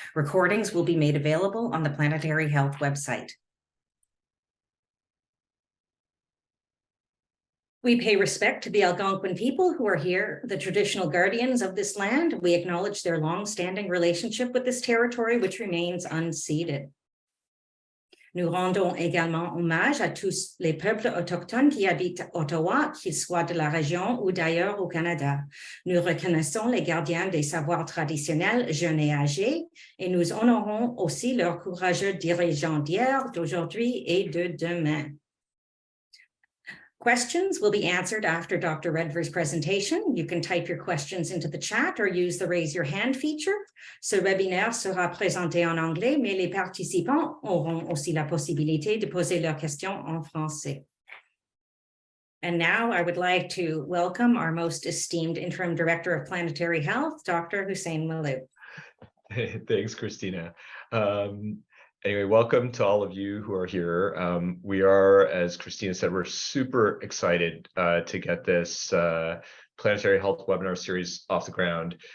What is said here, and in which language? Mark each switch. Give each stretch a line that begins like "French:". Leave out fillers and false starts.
English: Recordings will be made available on the Planetary Health website. We pay respect to the Algonquin people who are here, the traditional guardians of this land. We acknowledge their long-standing relationship with this territory, which remains unceded.
French: Nous rendons également hommage à tous les peuples autochtones qui habitent Ottawa, qu'ils soient de la région ou d'ailleurs au Canada. Nous reconnaissons les gardiens des savoirs traditionnels jeunes et âgés et nous honorons aussi leurs courageux dirigeants d'hier, d'aujourd'hui et de demain.
English: Questions will be answered after Dr. Redvers' presentation. You can type your questions into the chat or use the raise your hand feature.
French: Ce webinaire sera présenté en anglais, mais les participants auront aussi la possibilité de poser leurs questions en français.
English: And now I would like to welcome our most esteemed Interim Director of Planetary Health, Dr. Hussein Malouf. Thanks, Christina. Anyway, welcome to all of you who are here. We are, as Christina said, we're super excited to get this Planetary Health webinar series off the ground.